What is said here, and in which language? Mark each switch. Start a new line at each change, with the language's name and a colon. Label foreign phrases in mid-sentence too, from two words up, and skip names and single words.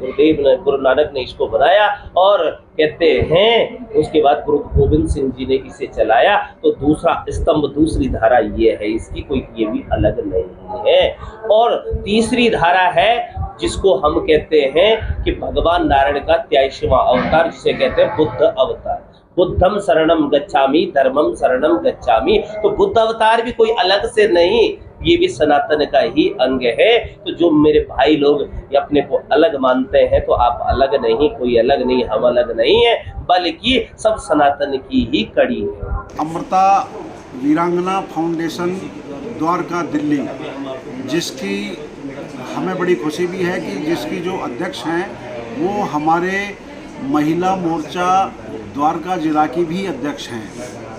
Hindi: गुरु नानक ने इसको बनाया और कहते हैं उसके बाद गुरु गोविंद सिंह जी ने इसे चलाया। तो दूसरा स्तंभ, दूसरी धारा ये है इसकी, कोई ये भी अलग नहीं है। और तीसरी धारा है जिसको हम कहते हैं कि भगवान नारायण का 83वां अवतार, जिसे कहते हैं बुद्ध अवतार।
Pali: बुद्धम शरणम गच्छामि, धर्मम शरणम गच्छामि।
Hindi: तो बुद्ध अवतार भी कोई अलग से नहीं, ये भी सनातन का ही अंग है। तो जो मेरे भाई लोग अपने को अलग मानते हैं, तो आप अलग नहीं, कोई अलग नहीं, हम अलग नहीं है, बल्कि सब सनातन की ही कड़ी है। अमृता वीरांगना फाउंडेशन द्वारका दिल्ली, जिसकी हमें बड़ी खुशी भी है कि जिसकी जो अध्यक्ष हैं वो हमारे महिला मोर्चा द्वारका जिला की भी अध्यक्ष हैं।